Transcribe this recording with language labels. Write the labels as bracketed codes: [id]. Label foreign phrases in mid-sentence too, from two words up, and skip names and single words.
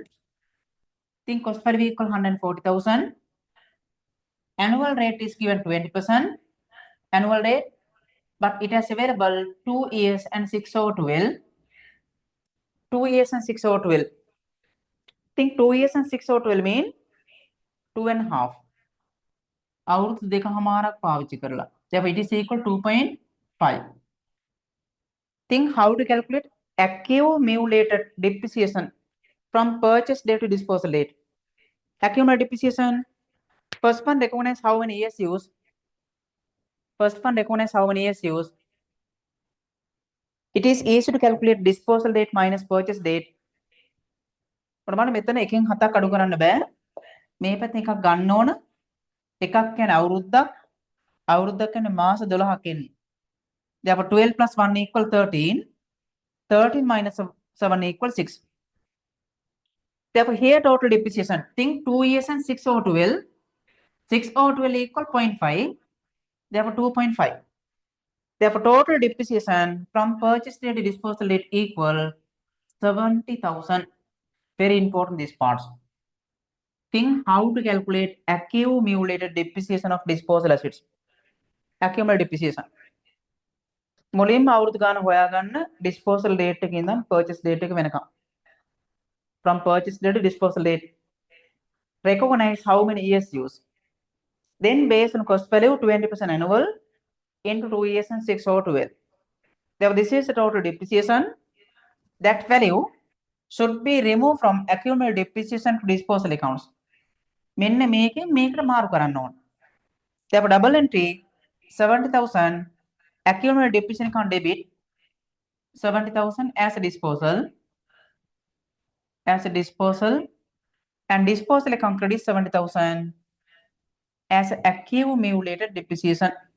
[en] Think cost value equal 140,000. Annual rate is given 20%. Annual rate, but it has available 2 years and 6 over 12. 2 years and 6 over 12. Think 2 years and 6 over 12 mean 2.5. [si] අවුරුදු දෙකමාරක් පාවිච්චි කරලා. [en] Therefore, it is equal 2.5. Think how to calculate accumulated depreciation from purchase date to disposal date. Accumulated depreciation. First one recognize how many years used. First one recognize how many years used. It is easy to calculate disposal date minus purchase date. [si] ඔයාලා මෙතන එකෙන් හතක් අඩු කරන්න බෑ. මේ පැත්තෙන් එකක් ගන්න ඕන. එකක් කියන්නේ අවුරුද්දක්. අවුරුද්දක් කියන්නේ මාස 12ක් එන්නේ. [en] Therefore, 12 plus 1 equal 13. 13 minus 7 equal 6. Therefore, here total depreciation. Think 2 years and 6 over 12. 6 over 12 equal 0.5. Therefore, 2.5. Therefore, total depreciation from purchase date to disposal date equal 70,000. Very important these parts. Think how to calculate accumulated depreciation of disposal assets. Accumulated depreciation. [si] මුලින්ම අවුරුදු ගාන හොයාගන්න [en] disposal date [si] එකේ ඉඳන් [en] purchase date [si] එක වෙනකම්. [en] From purchase date to disposal date. Recognize how many years used. Then based on cost value 20% annual into 2 years and 6 over 12. Therefore, this is the total depreciation. That value should be removed from accumulated depreciation to disposal accounts. [si] මෙන්න මේකෙන් මේකට මාරු කරන්න ඕන. [en] Therefore, double entry 70,000 accumulated depreciation account debit 70,000 as a disposal and disposal account credit 70,000 as accumulated depreciation.